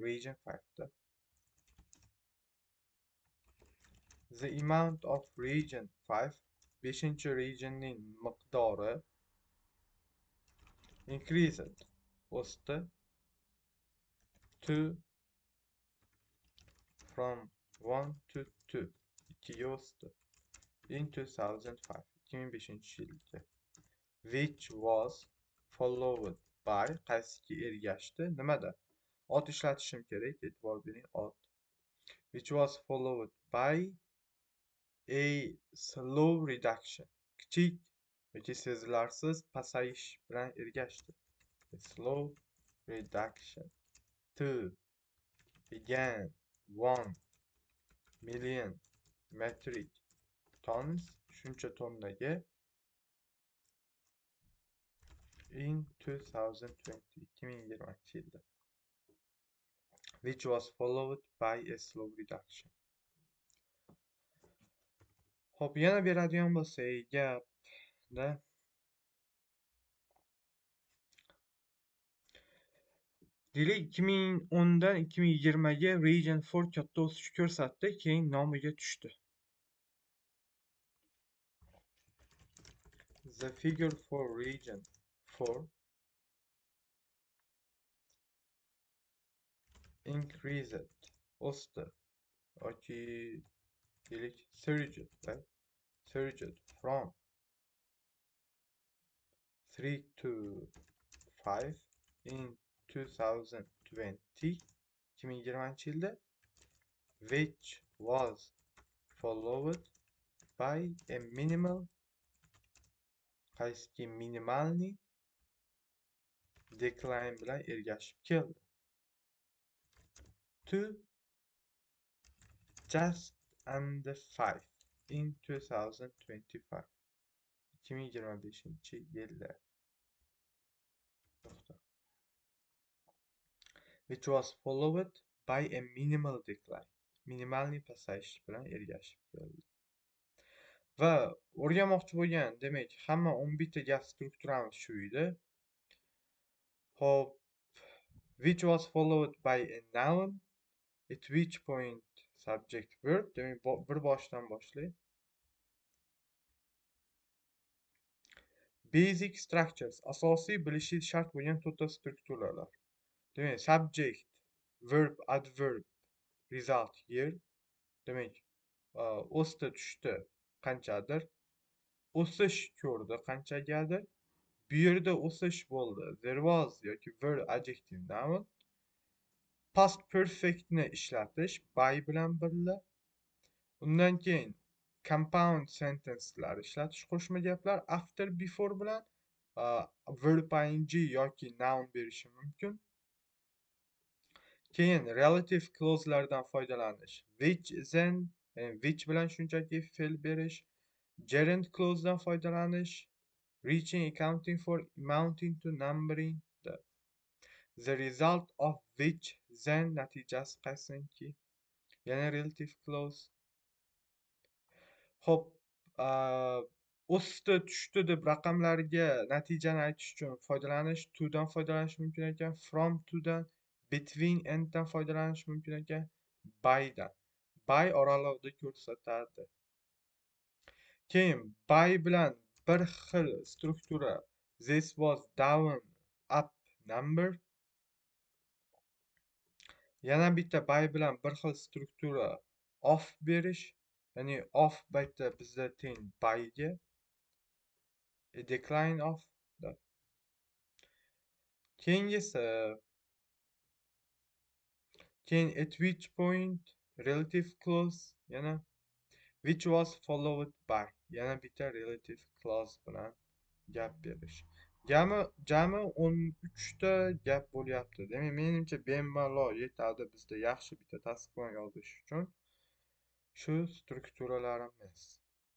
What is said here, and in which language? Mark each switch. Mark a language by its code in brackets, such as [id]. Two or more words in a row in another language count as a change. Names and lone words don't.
[en] Region 5 da. The amount of region 5, 5 [uz] regionning miqdori [en] increased, o'sdi, to from 1 to 2, [uz] 2ga o'sdi, in 2005, 2005-yilda. [en] Which was followed by, [uz] qaysiga ergashdi, nimada? Ot ishlatishim kerak, e'tibor bering, ot. [en] Which was followed by a slow reduction. [uz] Kichik yoki sezilarsiz pasayish bilan ergashdi. [en] A slow reduction to again 1 million metric tons, [uz] shuncha tonnaga, in 2020, 2020-yilda. [en] Which was followed by a slow reduction. [uz] Hop, yana beradigan bo'lsak, gapda deylik 2010dan 2020ga Region 4 katta o'sish ko'rsatdi, keyin nomiga tushdi. [en] The figure for Region 4 increased, [uz] o'sdi, yoki deylik [en] surged, right? Surged from 3 to 5 in 2020, 2020-yilda, which was followed by a minimal, [uz] qaysi minimalniy decline bilan ergashib keldi, [en] to just under 5 in 2025, 2025-yilda. Which was followed by a minimal decline, [uz] minimalniy pasayish bilan ergashib keldi. Va o'rganmoqchi bo'lgan, demak, hamma 11 ta gap strukturamiz shu edi. Hop, [en] which was followed by a noun, at which point subject verb, [uz] demak, bir boshdan boshlaydi. [en] Basic structures, [uz] asosiy bilishingiz shart bo'lgan to'rtta strukturalar. Demak, [en] subject, verb, adverb, result here. [uz] Demak, o'sdi, tushdi, qanchadir, o'sish ko'rdi qanchagadir, bu yerda o'sish bo'ldi, [en] there was yoki were adjective noun. Past perfect [uz] ni ishlatish by bilan birga. Undan keyin compound sentencelar ishlatish, qo'shma gaplar [en] after before [uz] bilan verb ing yoki noun berishi mumkin. Keyin relative clause'lardan foydalanish, [en] which, then, which [uz] bilan shunchaki fe'l berish. Gerund clause'dan foydalanish, [en] reaching, accounting for, amounting to, numbering. The result of which, then, [uz] natijasi qaysiniki. Yana relative clause. Hop, o'sdi, tushdi deb raqamlarga natijani aytish uchun foydalanish, to dan foydalanish mumkin ekan, from, to dan, [en] between, and [uz] dan foydalanish mumkin ekan, by dan. By oralig'ida ko'rsatadi. Keyin by bilan bir xil struktura, [en] this was down, up, number. [uz] Yana bitta by bilan bir xil struktura, off berish, ya'ni off baytda bizda teng byga, [en] a decline of. [uz] Keyingisi, keyin [en] at which point, relative clause, [uz] yana [en] which was followed by, [uz] yana bitta [en] relative clause [uz] bilan gap berish. Jami 13 ta gap bo'lyapti. Demak, menimcha bemalol yetadi bizda yaxshi bitta tasdiqlama yozish uchun. Shu strukturalarimiz.